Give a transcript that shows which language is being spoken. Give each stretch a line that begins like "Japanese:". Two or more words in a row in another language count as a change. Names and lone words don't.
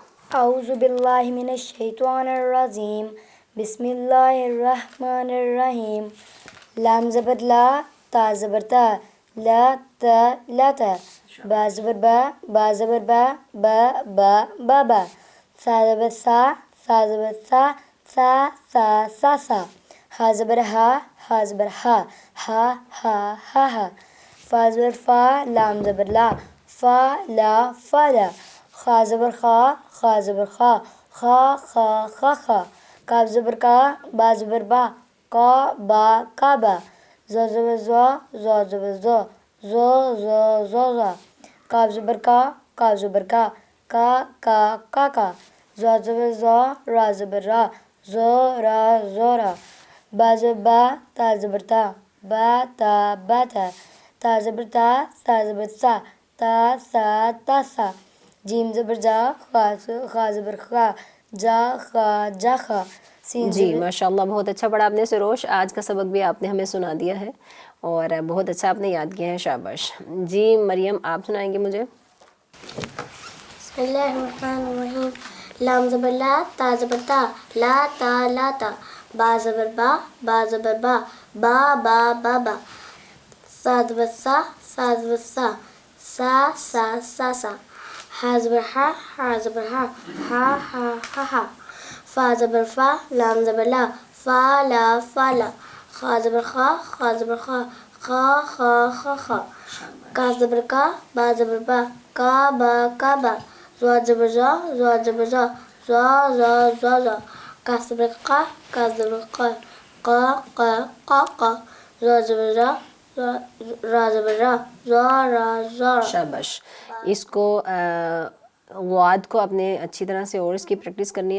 Arabic: اعوذ باللہ من الشیطان الرجیم، بسم اللہ الرحمن الرحیم۔
Urdu: لام زبر لا، تا زبر تا، لا تا لا تا، با زبر با زبر با با، سا زبر سا، سا زبر سا، سا سا، ہا زبر ہا زبر ہا ہا، فا زبر فا، لام زبر لا، فا لا، خا زبر خا زبر خا، کاف زبر کا، با زبر با، کعبہ، زو زبر زو زبر زو، کاف زبر کا، کا، زو زبر زو، را زبر را، زورا، با زبر با، تا زبر تا، با تا باتا. تا زبر تا زبر سا تا سا تا سا. جیم زبر جا خا زبر خا جا خا جا خا. سین جی ماشاءاللہ بہت اچھا پڑھا آپ نے سروش. آج کا سبق بھی آپ نے ہمیں سنا دیا ہے اور بہت اچھا آپ نے یاد کیا ہے, شاباش. جی مریم آپ سنائیں گے مجھے.
Arabic: بسم اللہ الرحمن الرحیم.
Urdu: لام زبر لا تا زبر تا لا تا لا تا. با زبر با زبر با با با. سا زبر سا زبر سا سا سا. ہا زبر ہا زبر ہا. فا زبر فا لام زبر لا فا لا. خا زبر خا زبر خا. کا زبر کا با زبر با با. زوا زبر زا زا. کاف زبر کا زبر قا. زوا زبر را زبر را. شاباش. اس کو غاد کو آپ نے اچھی طرح سے اور اس کی پریکٹس کرنی ہے.